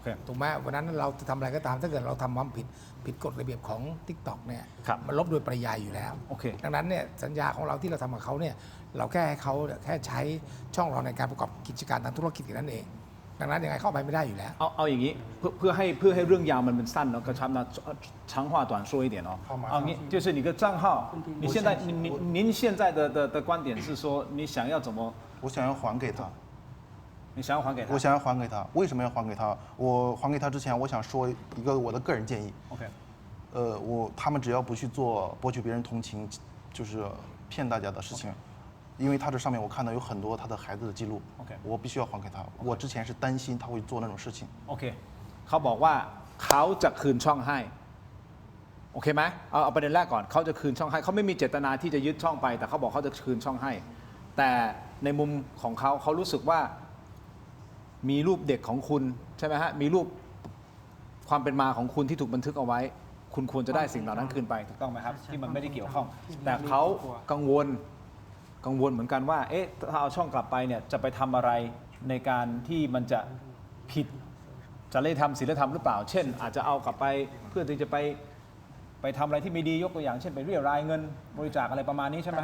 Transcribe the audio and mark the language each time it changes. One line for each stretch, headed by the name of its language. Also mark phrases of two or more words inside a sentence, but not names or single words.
Thai: ถูกไหมวันนั้นเราจะทำอะไรก็ตามถ้าเกิดเราทำความผิดกฎระเบียบของ TikTok เนี่ย ครับ มันลบโดยปริยายอยู่แล้ว โอเค ดังนั้นเนี่ยสัญญาของเราที่เราทำกับเขาเนี่ยเราแค่ให้เขาแค่ใช้ช่องเราในการประกอบกิจการทางธุรกิจแค่นั้นเอง ดังนั้นยังไงเข้าไปไม่ได้อยู่แล้ว เอาอย่างนี้เพื่อให้เรื่องยาวมันเป็นสั้นเนาะกระชับนะ
Chinese: 长话短说一点哦好马上
Thai: เอางี้
Chinese: 就是你个账号你现在您现在的观点是说你想要怎么我想要还给他，你想要还给他我想要还给他。为什么要还给他？我还给他之前，我想说一个我的个人建议。 OK 他们只要不去做博取别人同情，就是骗大家的事情。因为他这上面我看到有很多他的孩子的记录 OK 我必须要还给他。我之前是担心他会做那种事情。
Thai: โอเคเขาบอกว่าเขาจะคืนช่องให้โอเคไหมเอาประเด็นแรกก่อนเขาจะคืนช่องให้เขาไม่มีเจตนาที่จะยึดช่องไป แต่เขาบอกเขาจะ คืนช่องให้ แต่ในมุมของเขารู้สึกว่ามีรูปเด็กของคุณใช่ไหมฮะมีรูปความเป็นมาของคุณที่ถูกบันทึกเอาไว้ คุณควรจะได้สิ่งเหล่านั้นคืนไปถูกต้องไหมครับที่มันไม่ได้เกี่ยวข้อง แต่เขากังวลเหมือนกันว่าเอ๊ะถ้าเอาช่องกลับไปเนี่ยจะไปทำอะไรในการที่มันจะผิดจริยธรรมศีลธรรมหรือเปล่า เช่น อาจจะเอากลับไปเพื่อที่จะไปทำอะไรที่ไม่ดียกตัวอย่างเช่นไปเรียรายเงินบริจาคอะไรประมาณนี้ใช่ไหม